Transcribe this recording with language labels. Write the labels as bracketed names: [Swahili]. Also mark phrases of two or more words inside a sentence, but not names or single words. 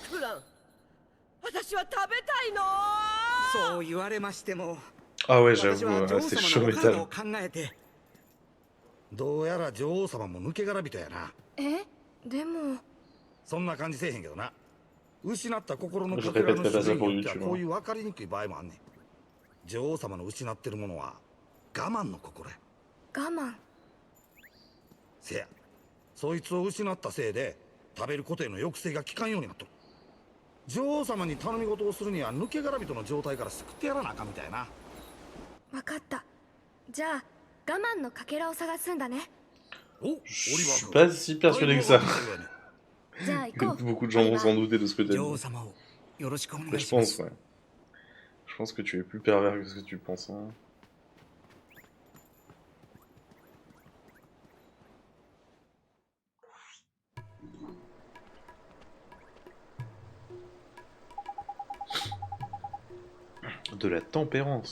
[Japanese] クラン、私は食べたいの。そう言われましても、 [French] Ah ouais, [Japanese] 私 [French] j'avoue, [Japanese] は女王 [French] c'est [Japanese] 様 [French] chaud [Japanese] のお体を [French] métal. [Japanese] 考えて。どうやら女王様も抜け殻人やな。でもそんな感じせえへんけどな。失った心の [French] Je [Japanese] かけら [French] répète [Japanese] の [French] pas [Japanese] 種 [French] ça [Japanese] 類 [French] pour [Japanese] によっては [French] YouTube. [Japanese] こういう分かりにくい場合もあんねん。女王様の失ってるものは我慢の心や。我慢。せや、そいつを失ったせいで食べることへの抑制が効かんようになっとる。女王様に頼み事をするには抜け殻人の状態から救ってやらなあかんみたいやな。わかった。じゃあ我慢のかけらを探すんだね。お、オリバ [French] Je [Japanese] ー [French] suis [Japanese] 君。 [French] pas si persuadé que ça. [Japanese] じゃあ行こう。 [French] Beaucoup de gens vont s'en douter de ce que t'as [Japanese] 女王 [French] dit. [Japanese] 様をよろしくお願 [French] Mais [Japanese] い [French] je [Japanese] しま [French] pense, [Japanese] す。 [French] ouais. Je pense que tu es plus pervers que ce que tu penses. Hein. De la tempérance.